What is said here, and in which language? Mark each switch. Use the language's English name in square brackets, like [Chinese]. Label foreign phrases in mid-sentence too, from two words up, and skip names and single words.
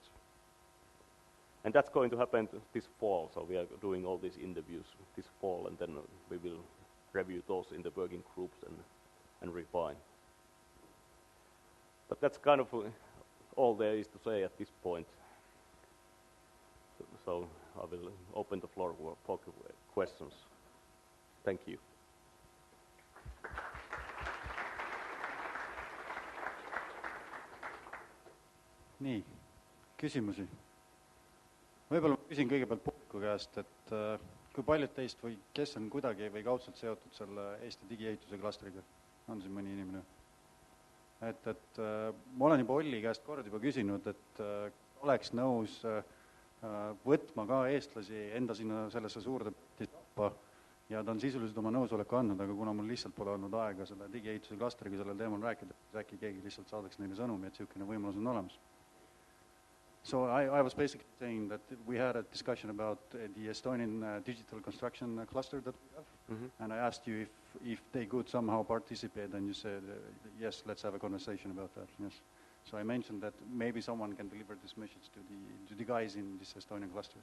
[English] And that's going to happen this fall, so we are doing all these interviews this fall, and then we will review those in the working groups and refine. But that's kind of all there is to say at this point. So I will open the floor for questions. Thank you. [Estonian] Nii, küsimusi. Võib-olla ma küsin kõigepealt publiku käest, et kui paljud teist või kes on kuidagi või kaudselt seotud selle Eesti digiehituse klastriga? On siin mõni inimene? Et ma olen juba Olli käest kord juba küsinud, et oleks nõus võtma ka eestlasi enda sinna sellesse suurde tappa ja ta on sisuliselt oma nõusoleku andnud, aga kuna mul lihtsalt pole olnud aega selle digiehituse klastriga sellel teemal rääkida, siis äkki keegi lihtsalt saadaks neile sõnumi, et selline võimalus on olemas. [English] So I was basically saying that we had a discussion about the Estonian digital construction cluster that we have, and I asked you if they could somehow participate, and you said, yes, let's have a conversation about that, yes. So I mentioned that maybe someone can deliver this message to the guys in this Estonian cluster.